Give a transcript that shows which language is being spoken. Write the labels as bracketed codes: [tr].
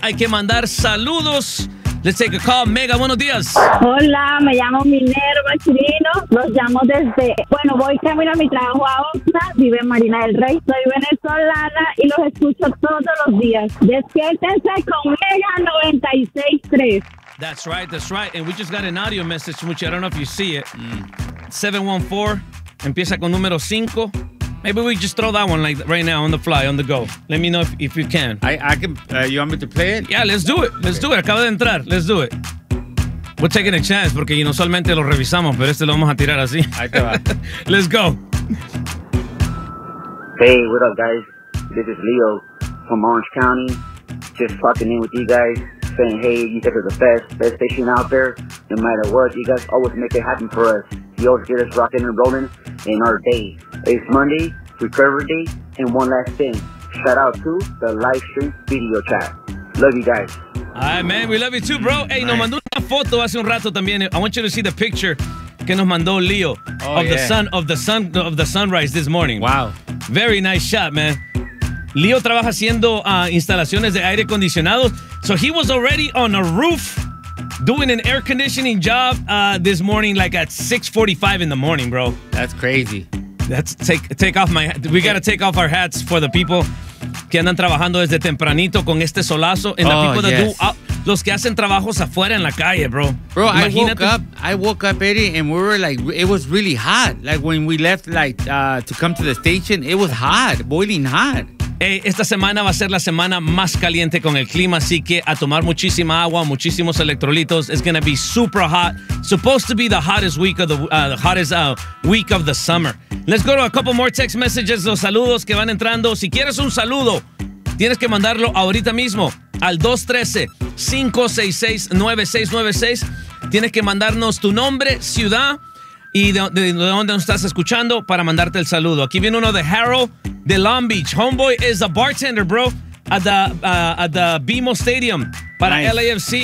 [es] Hay que mandar saludos. [en] Let's take a call. [es] Mega, buenos días. Hola, me llamo Minerva Chirino. Los llamo desde... Bueno, voy camino a mi trabajo a Osma. Vive en Marina del Rey. Soy venezolana y los escucho todos los días. Despiértense con Mega 96.3. [en] That's right. And we just got an audio message, which I don't know if you see it. 714, [es] empieza con número 5. [en] Maybe we just throw that one like right now on the fly, on the go. Let me know if you can. I can, you want me to play it? Yeah, let's do it. Let's do it. [es] Acaba de entrar. [en] Let's do it. We're taking a chance [es] porque no solamente lo revisamos, pero este lo vamos a tirar así. Let's [en] go. Hey, what up, guys? This is Leo from Orange County. Just talking in with you guys, saying, hey, you guys are the best station out there. No matter what, you guys always make it happen for us. You always get us rocking and rolling in our day. It's Monday, recovery day, and one last thing. Shout out to the live stream video chat. Love you guys. All right, man. We love you too, bro. Hey, nice. [es] Nos mandó una foto hace un rato también. [en] I want you to see the picture [es] que nos mandó Leo [en] of the sunrise this morning. Wow. Very nice shot, man. [es] Leo trabaja haciendo instalaciones de aire acondicionado. [en] So he was already on a roof doing an air conditioning job this morning, like at 6:45 in the morning, bro. That's crazy. We gotta take off our hats for the people [es] que andan trabajando desde tempranito con este solazo. [en] And the people that [es] los que hacen trabajos afuera en la calle, bro. [en] Bro, I woke up, Eddie, and we were like, it was really hot. Like when we left, like to come to the station, it was hot, boiling hot. [es] Hey, esta semana va a ser la semana más caliente con el clima, así que a tomar muchísima agua, muchísimos electrolitos. [en] It's gonna be super hot. Supposed to be the hottest week of the hottest week of the summer. Let's go to a couple more text messages. [es] Los saludos que van entrando. Si quieres un saludo, tienes que mandarlo ahorita mismo al 213-566-9696. Tienes que mandarnos tu nombre, ciudad y de dónde nos estás escuchando para mandarte el saludo. Aquí viene uno de Harold de Long Beach. [en] Homeboy is a bartender, bro, at the BMO Stadium [es] para [en] nice. LAFC.